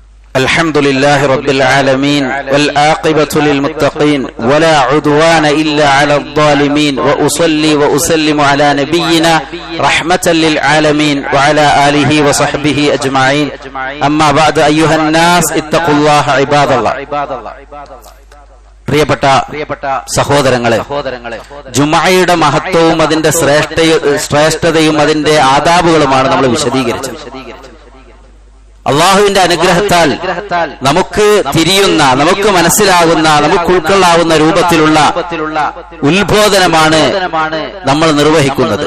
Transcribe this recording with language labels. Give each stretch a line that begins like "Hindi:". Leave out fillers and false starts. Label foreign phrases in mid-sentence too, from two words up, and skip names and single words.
Arabic: الحمد لله رب العالمين والعاقبة للمتقين ولا عدوان إلا على الظالمين وأصلي وأسلم على نبينا رحمة للعالمين وعلى آله وصحبه أجمعين أما بعد أيها الناس اتقوا الله عباد الله.
Malayalam: പ്രിയപ്പെട്ട സഹോദരങ്ങളെ, ജുമഅയുടെ മഹത്വവും അതിന്റെ ശ്രേഷ്ഠതയും അതിന്റെ ആദാബുകളുമാണ് നമ്മൾ വിശദീകരിച്ചത്. അള്ളാഹുവിന്റെ അനുഗ്രഹത്താൽ നമുക്ക് തിരിയുന്ന, നമുക്ക് മനസ്സിലാകുന്ന, നമുക്ക് ഉൾക്കൊള്ളാവുന്ന രൂപത്തിലുള്ള ഉത്ബോധനമാണ് നമ്മൾ നിർവഹിക്കുന്നത്.